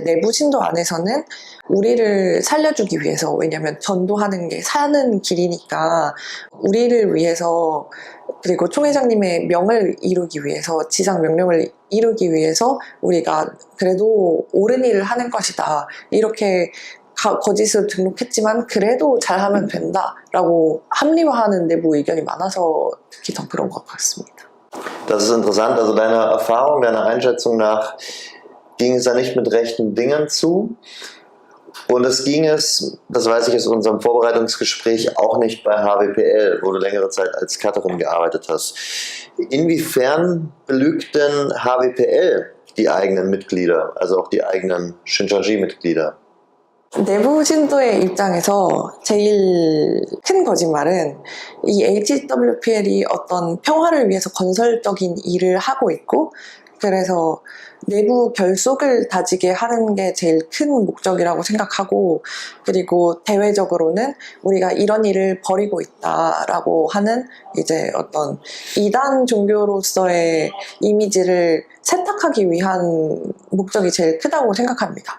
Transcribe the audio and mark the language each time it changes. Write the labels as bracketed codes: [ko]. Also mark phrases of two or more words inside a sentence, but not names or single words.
[ko] 내부 신도 안에서는 우리를 살려주기 위해서, 왜냐면 전도하는 게 사는 길이니까 우리를 위해서, 그리고 총회장님의 명을 이루기 위해서, 지상 명령을 이루기 위해서 우리가 그래도 옳은 일을 하는 것이다, 이렇게 거짓으로 등록했지만 그래도 잘하면 된다라고 합리화하는 내부 의견이 많아서 특히 더 그런 것 같습니다. [de] Das ist interessant, also deiner Erfahrung, deiner Einschätzung nach ging es da nicht mit rechten Dingen zu und es ging es, das weiß ich aus unserem Vorbereitungsgespräch, auch nicht bei HWPL, wo du längere Zeit als Cutterin gearbeitet hast. Inwiefern belügt denn HWPL die eigenen Mitglieder, also auch die eigenen Shincheonji-Mitglieder? [ko] 내부 신도의 입장에서 제일 큰 거짓말은 이 HWPL이 어떤 평화를 위해서 건설적인 일을 하고 있고, 그래서 내부 결속을 다지게 하는 게 제일 큰 목적이라고 생각하고, 그리고 대외적으로는 우리가 이런 일을 벌이고 있다라고 하는 이제 어떤 이단 종교로서의 이미지를 세탁하기 위한 목적이 제일 크다고 생각합니다.